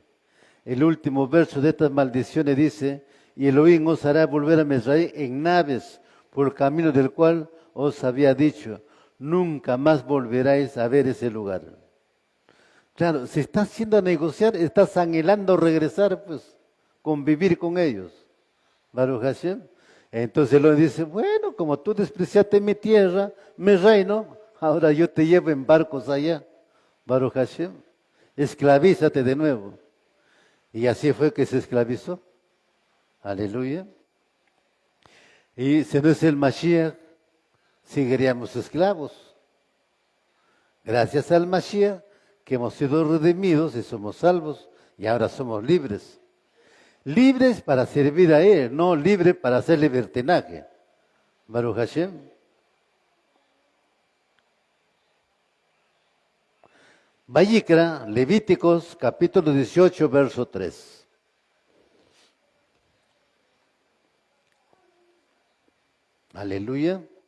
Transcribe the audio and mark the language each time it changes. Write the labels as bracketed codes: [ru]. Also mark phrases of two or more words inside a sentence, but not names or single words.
[es] El último verso de estas maldiciones dice, y Elohim os hará volver a Mizraim en naves por el camino del cual os había dicho, nunca más volveráis a ver ese lugar. Claro, si estás yendo a negociar, estás anhelando regresar, pues, convivir con ellos. [he] ברוך השם. [es] Entonces lo dice, bueno, como tú despreciaste mi tierra, mi reino, ahora yo te llevo en barcos allá. [he] ברוך השם. [es] Esclavízate de nuevo. Y así fue que se esclavizó. Aleluya. Y si no es el Mashiach, seguiríamos esclavos. Gracias al Mashiach, que hemos sido redimidos y somos salvos, y ahora somos libres. Libres para servir a Él, no libres para hacer libertinaje. [he] ברוך השם. ויקרא, [es] Levíticos, capítulo 18, verso 3. Aleluya.